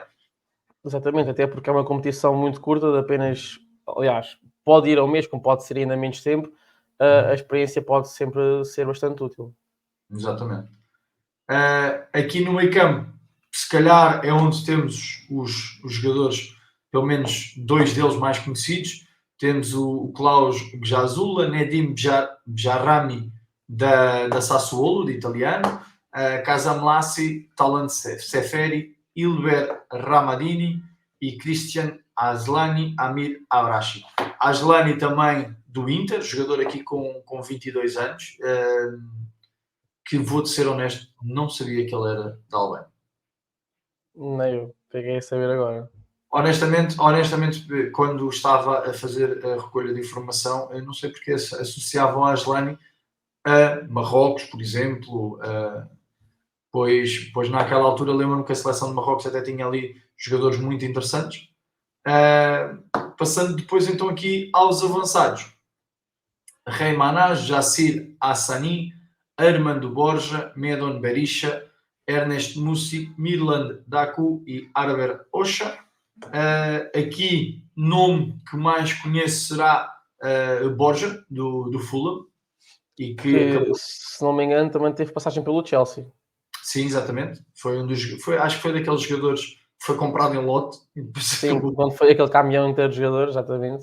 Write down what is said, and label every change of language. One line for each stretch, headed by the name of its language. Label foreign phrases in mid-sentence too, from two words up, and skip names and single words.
Portuguese: Exatamente, até porque é uma competição muito curta, de apenas, aliás, pode ir ao mês, como pode ser ainda menos tempo, a experiência pode sempre ser bastante útil. Exatamente. Aqui no meio campo, se calhar é onde temos os jogadores, pelo menos dois deles mais conhecidos. Temos o Klaus Gazula, Nedim Bjarrami da Sassuolo, de italiano, Casamlassi, Talant Seferi, Ilber Ramadini e Christian Aslani Amir Abrashi. Aslani também do Inter, jogador aqui com 22 anos, que vou-te ser honesto, não sabia que ele era da Albânia. Nem eu, peguei a saber agora. Honestamente, quando estava a fazer a recolha de informação, eu não sei porque associavam a Aslani a Marrocos, por exemplo, pois naquela altura lembro-me que a seleção de Marrocos até tinha ali jogadores muito interessantes. Passando depois então aqui aos avançados. Reimana, Jassir Hassani, Armando Borja, Medon Berisha, Ernest Mussi, Mirland Daku e Arber Osha. Aqui, nome que mais conheço será Borja, do Fulham. E que se não me engano, também teve passagem pelo Chelsea. Sim, exatamente. Acho que foi daqueles jogadores que foi comprado em lote. Sim, quando foi aquele caminhão inteiro de jogadores, exatamente.